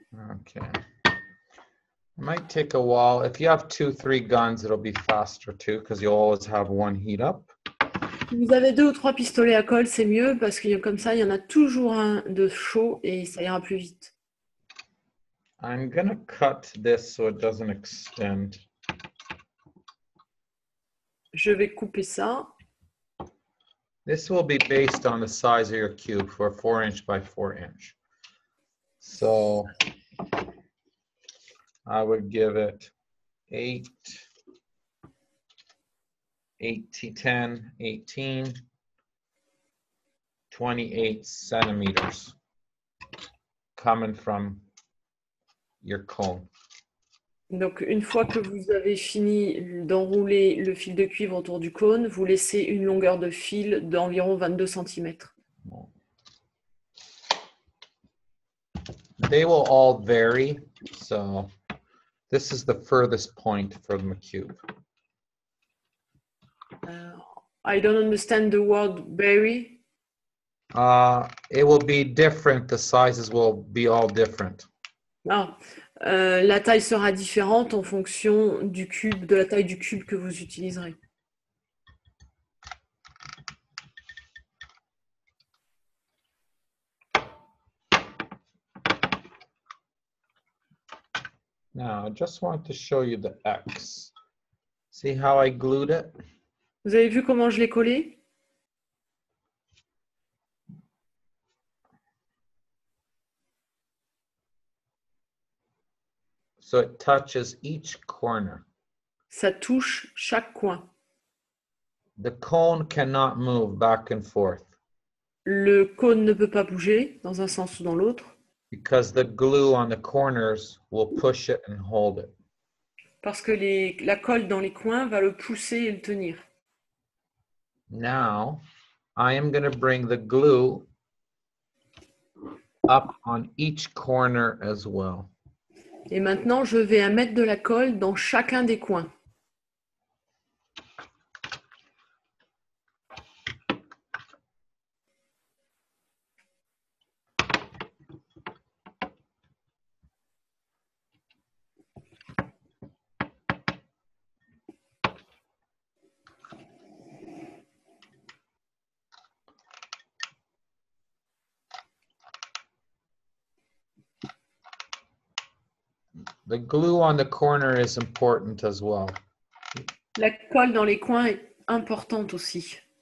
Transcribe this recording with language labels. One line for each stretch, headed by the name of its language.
English: Okay. might take a while. If you have 2-3 guns, it'll be faster too, because you'll always have one heat up.
French: Si vous avez 2 ou 3 pistolets à colle, c'est mieux parce que comme ça, il y en a toujours un de chaud et ça ira plus vite.
English: I'm gonna cut this so it doesn't extend.
French: Je vais couper ça.
English: This will be based on the size of your cube for a 4" by 4". So I would give it 8, 10, 18, 28 centimeters coming from your cone.
French: Donc, une fois que vous avez fini d'enrouler le fil de cuivre autour du cône, vous laissez une longueur de fil d'environ 22 cm.
English: They will all vary, so this is the furthest point from the cube. I don't understand the word vary. It will be different. The sizes will be all different.
French: Ah, la taille sera différente en fonction du cube, de la taille du cube que vous utiliserez.
English: Now, I just want to show you the X. See how I glued it?
French: Vous avez vu comment je l'ai collé?
English: So it touches each corner.
French: Ça touche chaque coin.
English: The cone cannot move back and forth
French: Le cône ne peut pas bouger dans un sens ou dans l'autre
English: because the glue on the corners will push it and hold it.
French: parce que la colle dans les coins va le pousser et le tenir.
English: Now, I am going to bring the glue up on each corner as well.
French: Et maintenant, je vais mettre de la colle dans chacun des coins.
English: The glue on the corner is important as well.
French: La colle dans les coins est importante aussi.